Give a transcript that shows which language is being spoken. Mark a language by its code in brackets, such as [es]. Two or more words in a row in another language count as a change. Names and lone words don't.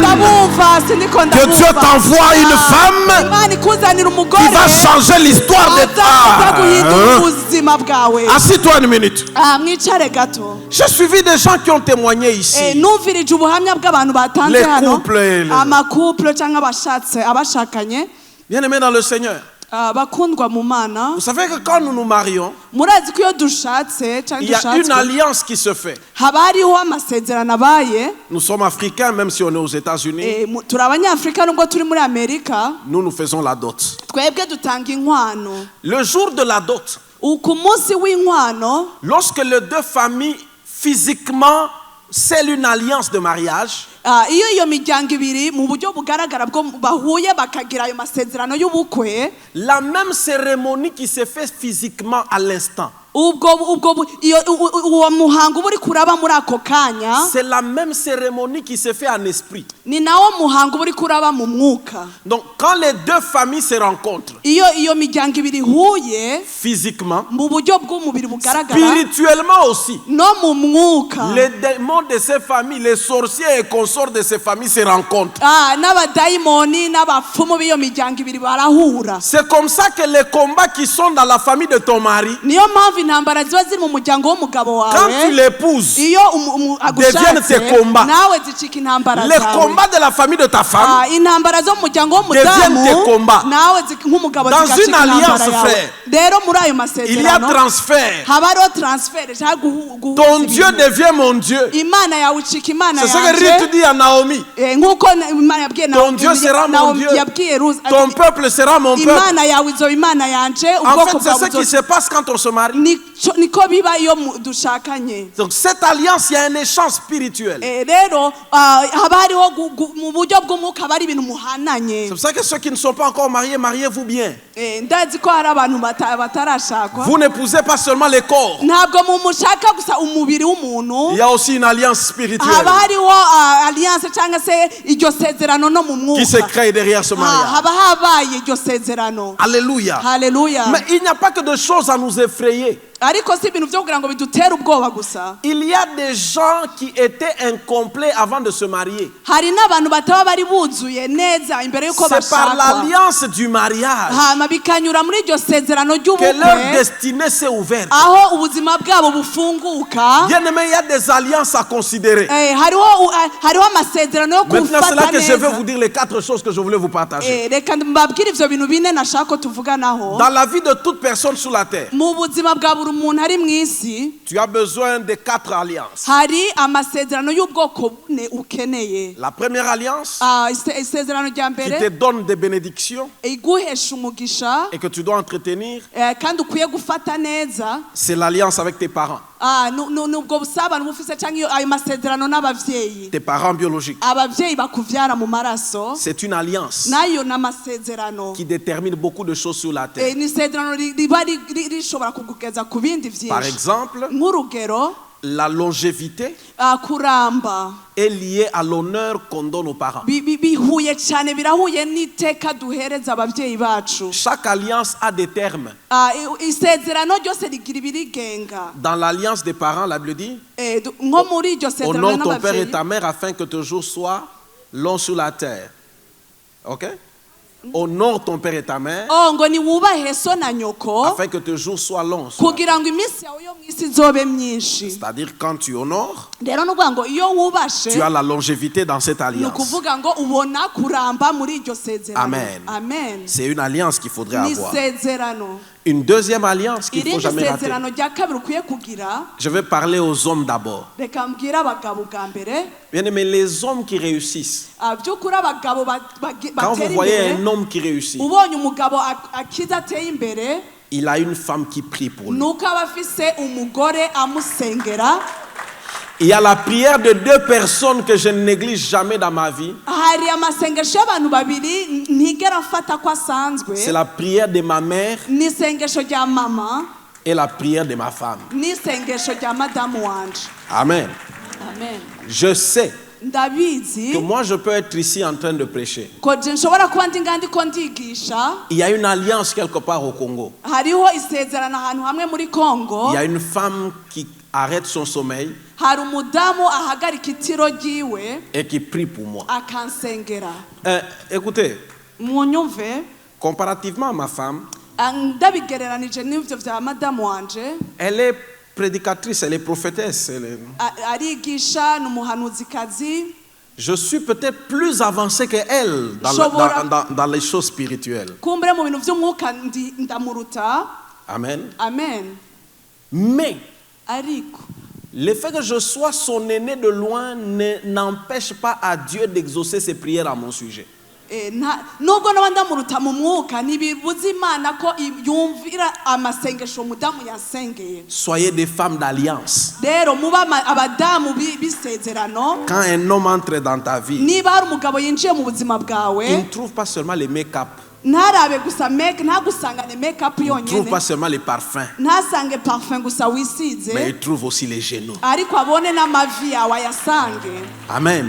[fr] Que Dieu t'envoie une femme qui va changer l'histoire de ta vie. Assis-toi une minute. J'ai suivi des gens qui ont témoigné ici. Les couples. [rw] Amakouple cyangwa abashakanye, [fr] Bien-aimés dans le Seigneur. [rw] bakundwa mu Mana, [fr] Vous savez que quand nous nous marions, [rw] murazi ko iyo dushatse cyangwa [fr] il y a une [rw] dushatswe [fr] alliance qui se fait. [rw] haba hariho amasezerano abaye. [fr] Nous sommes africains, même si on est aux États-Unis. [rw] Turi abanyafurika nubwo turi muri Amerika, [fr] Nous faisons la dot. [rw] twebwe dutanga inkwano. [fr] Le jour de la dot, [rw] Ku munsi w'inkwano, [fr] lorsque les deux familles physiquement, c'est une alliance de mariage. [rw] iyo iyo miryango ibiri mu buryo bugaragara bwo bahuye bakagira ayo masezerano y'ubukwe, [fr] La même cérémonie qui se fait physiquement à l'instant, [rw] uwo muhango uba uri kuraba muri ako kanya, [fr] c'est la même cérémonie qui se fait en esprit. [rw] ni nawo muhango uba uri kuraba mu mwuka. [fr] Donc quand les deux familles se rencontrent [rw] iyo miryango ibiri ihuye [fr] physiquement, [rw] mu buryo bw'umubiri bugaragara, [fr] spirituellement aussi, [rw] no mu mwuka, [fr] les démons de ces familles, les sorciers et consorts de ces familles se rencontrent. [rw] n'abadayimoni n'abapfumu b'iyo miryango ibiri barahura. [fr] C'est comme ça que les combats qui sont dans la famille de ton mari, [rw] niyo mpamvu intambara ziba ziri mu muryango w'umugabo [fr] quand tu [rw] wawe, [fr] l'épouses, [rw] iyo [fr] deviennent tes [rw] agushatse [fr] combats. [rw] nawe zicika intambara [fr] les [rw] zawe. [fr] combats de la famille de ta femme, [rw] intambara zo mu muryango [fr] deviennent tes [rw] w'umudamu [fr] combats. [rw] nawe nk'umugabo [fr] Dans [rw] zigacika [fr] une alliance, [rw] intambara yawe. [fr] frère, [rw] rero muri ayo [fr] il y a [rw] masezerano [fr] transfert. [rw] haba hariho transfert cyangwa guhuza [fr] Ton Dieu [rw] ibintu. [fr] devient mon Dieu. [rn] imana yawe icika imana [fr] C'est ce que Ruth [rn] yanje, [fr] dit à Naomi. [rn] nk'uko imana yabwiye [fr] Ton Dieu sera mon Dieu. [rn] yabwiye Ruth ati, [fr] Ton peuple sera mon peuple. [rn] imana yawe izoba imana yanje, [fr] En [rn] ubwoko [fr] fait, c'est [rn] bwawe [fr] ce qui se passe quand on se marie. [rn] niko biba iyo dushakanye. [fr] Donc cette alliance, il y a un échange spirituel. [rn] Rero haba hariho mu buryo bw'umwuka haba hari ibintu muhananye. [fr] C'est pour ça que ceux qui ne sont pas encore mariés, mariez-vous bien. [rn] Ndazi ko hari abantu batarashakwa. [fr] Vous n'épousez pas seulement les corps. [rw] ntabwo mushaka gusa umubiri w'umuntu, [fr] Il y a aussi une alliance spirituelle [rw] haba hariho alliance cyangwa se iryo sezerano no mu [fr] qui se [rn] mwuka. [fr] crée derrière ce mariage. [rn] haba habaye iryo sezerano. [fr] Alléluia. [rn] Haleluya. [fr] Mais il n'y a pas que de choses à nous effrayer. [rn] ariko si ibintu byo kugira ngo bidutere ubwoba gusa. [fr] Il y a des gens qui étaient incomplets avant de se marier. [rn] hari n'abantu bataba bari buzuye neza imbere y'uko [fr] C'est par [rn] bashakwa, [fr] l'alliance du mariage [rn] hama bikanyura muri iryo sezerano [fr] que leur [rn] ry'ubukwe, [fr] destinée s'est ouverte. [rn] aho ubuzima bwabo bufunguka. [fr] Bien aimé, il y a des alliances à considérer. [rn] hariho amasezerano yo [fr] Maintenant, c'est là [rn] gufata [fr] que je vais [rn] neza. [fr] vous dire les 4 choses que je voulais vous partager. [rn] Reka mbabwire ivyo bintu bine nashaka ko tuvuganaho. [fr] Dans la vie de toute personne sur la terre, [rn] mu buzima bwa buri muntu ari mu isi, [fr] tu as besoin de 4 alliances. [rn] hari amasezerano y'ubwoko bune ukeneye. [fr] La première alliance [rn] Isezerano rya [fr] qui te [rn] mbere [fr] donne des bénédictions [rn] iguhesha umugisha, [fr] et que tu dois entretenir, [rn] kandi ukwiye gufata neza. [fr] c'est l'alliance avec tes parents. [rn] Nubwo busabane bufise cyangwa ayo masezerano n'abavyeyi, [fr] Tes parents biologiques. [rn] abavyeyi bakuvyara mu maraso, [fr] C'est une alliance [rn] nayo n'amasezerano. [fr] qui détermine beaucoup de choses sur la terre. [rn] Ni isezerano riba rishobora kugugeza ku bindi [fr] Par [rn] vyinshi. [fr] exemple, [rn] Nk'urugero, [fr] la longévité [rn] kuramba [fr] est liée à l'honneur qu'on donne aux parents. [rn] bihuye cyane, birahuye n'iteka duhereza ababyeyi bacu. [fr] Chaque alliance a des termes. [rn] Isezerano ryose rigira ibirigenga. [fr] Dans l'alliance des parents, la Bible dit, [rn] nko muri iryo sezerano [fr] honore ton père et [rn] n'ababyeyi, [fr] ta mère afin que tes jours soient longs sur la terre. Ok? Honore ton père et ta mère [rn] ngo ni wubahe so na nyoko [fr] afin que tes jours soient longs sur la terre. [rn] kugira ngo iminsi yawe yo mu isi izobe myinshi. [fr] C'est-à-dire quand tu honores, [rn] Rero ni ukuvuga ngo iyo wubashe, [fr] tu as la longévité dans cette [rn] ni [fr] alliance. [rn] ukuvuga ngo ubona kuramba muri iryo sezerano. [fr] Amen. [rn] Amen. [fr] C'est une alliance qu'il faudrait [rn] Ni [fr] avoir. [rn] isezerano. [fr] Une deuxième alliance qu'il ne faut [rn] Irindi [fr] jamais rater. [rn] sezerano rya kabiri ukwiye kugira, [fr] Je vais parler aux hommes d'abord. [rn] reka mbwire abagabo bwa mbere. [fr] Bien aimé, les hommes qui réussissent. [rn] By'ukuri abagabo [fr] Quand vous [rn] batera [fr] voyez [rn] imbere, [fr] un homme qui réussit, [rn] ubonye umugabo akiza ateye imbere, [fr] il a une femme qui prie pour lui. [rn] nuko aba afise umugore amusengera. [fr] Il y a la prière de 2 personnes que je ne néglige jamais dans ma vie. [rn] Hari amasengesho y'abantu babiri ntigera mfata ko asanzwe. [fr] C'est la prière de ma mère [rn] N'isengesho rya mama, [fr] et la prière de ma femme. [rn] n'isengesho rya madamu wanje. [fr] Amen. [rn] Amen. [fr] Je sais [rn] Ndabizi [fr] que moi je peux être ici en train de prêcher. [rn] ko je nshobora kuba ndi ngandi ko ndigisha. [fr] Il y a une alliance quelque part au Congo. [rn] Hariho isezerano ahantu hamwe muri Kongo. [fr] Il y a une femme qui arrête son sommeil [rn] Hari umudamu ahagarika itiro ryiwe [fr] et qui prie pour moi. [rn] akansengera. [fr] Écoutez, [rn] Munyumve, [fr] comparativement à ma femme, [rn] ndabigereranije n'ivyo vya madamu wanje, [fr] elle est prédicatrice, elle est prophétesse. [rn] arigisha, n'umuhanuzikazi. [fr] Je suis peut-être plus avancé qu'elle dans les choses spirituelles. [rn] Kumbure mu bintu vy'umwuka ndamuruta. [fr] Amen. [rn] Amen. [fr] Mais [rn] Ariko [fr] le fait que je sois son aîné de loin n'empêche pas à Dieu d'exaucer ses prières à mon sujet. [rn] nubwo n'abandi bamuruta mu mwuka ntibibuza Imana ko yumvira amasengesho umudamu yasengeye. [fr] Soyez des femmes d'alliance. [rn] Rero muba abadamu bisezerano. [fr] Quand un homme entre dans ta vie, [rn] niba hari umugabo yinjiye mu buzima bwawe, [fr] il ne trouve pas seulement les make-up, [rn] ntarabe gusa ntagusangane make-up [fr] il ne trouve [rn] yonyine, [fr] pas seulement les parfums, [rn] ntasange parfum gusa wisize, [fr] mais il trouve aussi les genoux. [rn] ariko abone n'amavi yawe ayasange. [fr] Amen.